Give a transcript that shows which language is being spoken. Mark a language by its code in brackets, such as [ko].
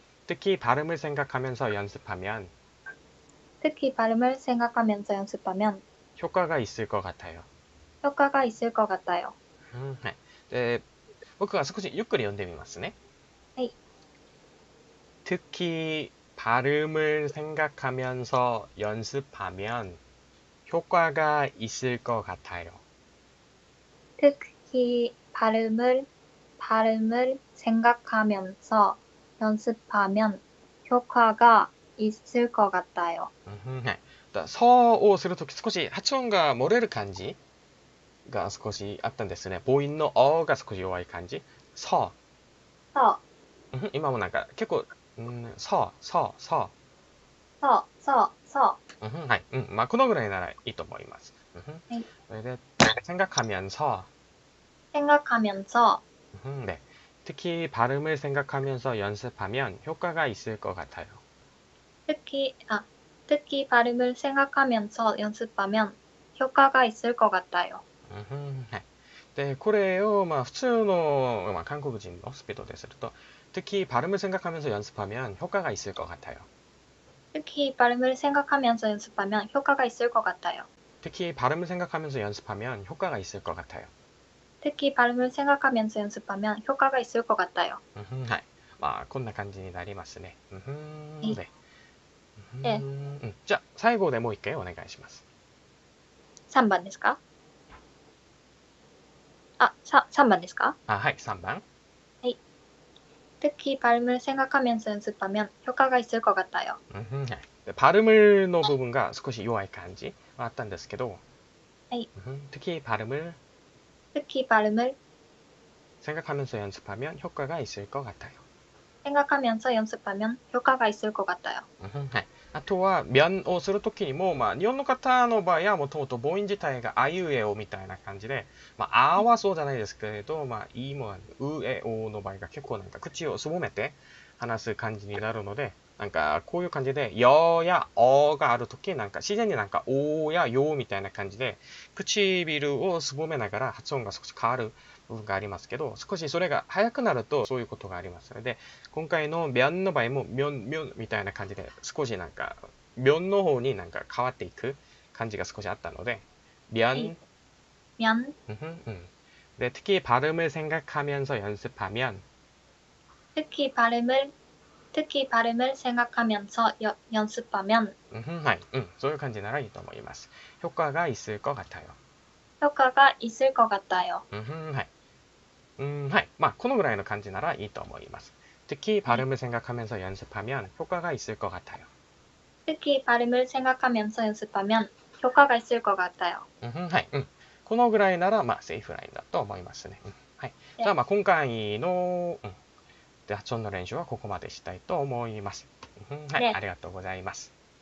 [ko] 특히 발음을 생각하면서 연습하면 특히 발음을 생각하면서 연습하면 효과가 있을 것 같아요. 효과가 있을 것 같아요. [ja] はい。で、僕は少しゆっくり読んでみますね。はい。 특히 발음을 생각하면서 연습하면 효과가 있을 것 같아요. 특히 발음을 생각하면서 연습하면 효과가 있을 것 같아요. はい。そうをするとき少し発音が漏れる感じが少しあったんですね。母音のおが少し弱い感じ。そ [ko] 서, [ja] う。今もなんか結構、そ。 [ko] 서. [ja] はい。まあこのぐらいならいいと思います。はい。それで、생각하면서 [ko] 생각하면서 네. 특히 발음을 생각하면서 연습하면 효과가 있을 것 같아요. 특히 발음을 생각하면서 연습하면 효과가 있을 것 같아요. [ja] はい。で、これをまあ普通の、韓国人のスピードですると、 [ko] 특히 발음을 생각하면서 연습하면 효과가 있을 것 같아요. 특히 발음을 생각하면서 연습하면 효과가 있을 것 같아요. 특히 발음을 생각하면서 연습하면 효과가 있을 것 같아요. 특히 발음을 생각하면서 연습하면 효과가 있을 것 같아요. [ja] はい。まあこんな感じになりますね。ね。 [ko] 네. [ja] じゃあ最後でもう一回お願いします。 3번 ですか? 3번 ですか? はい、3番。 [ko] 특히 발음을 생각하면서 연습하면 효과가 있을 것 같아요. [ja] はい。 발음을の部分が少し弱い感じはあったんですけど、はい。 [ko] 특히 발음을 특히 발음을 생각하면서 연습하면 효과가 있을 것 같아요. 생각하면서 연습하면 효과가 있을 것 같아요. [ja] はい。あとは、面をするときにも、日本の方の場合はもともと母音自体があいうえおみたいな感じで、あはそうじゃないですけれど、いもうえおの場合が結構なんか口をすぼめて話す感じになるので、なんかこういう感じで、よやおがあるとき、なんか自然になんかおやよみたいな感じで、唇をすぼめながら発音が少し変わる部分がありますけど、少しそれが早くなるとそういうことがありますので、今回の面の場合も面みたいな感じで少しなんか面の方になんか変わっていく感じが少しあったので面 [ko] 면 네, 특히 발음을 생각하면서 연습하면 특히 발음을 생각하면서 연습하면 [ja] はい、そういう感じならいいと思います。 [ko] 효과가 있을 것 같아요. 효과가 있을 것 같아요. [ja] はい。はい。このぐらいの感じならいいと思います。 [ko] 특히 발음을 생각하면서 연습하면 효과가 있을 것 같아요. 특히 발음을 생각하면서 연습하면 효과가 있을 것 같아요. [ja] はい。このぐらいなら、セーフラインだと思いますね。はい。じゃあ、今回の、発音の練習はここまでしたいと思います。はい。ありがとうございます。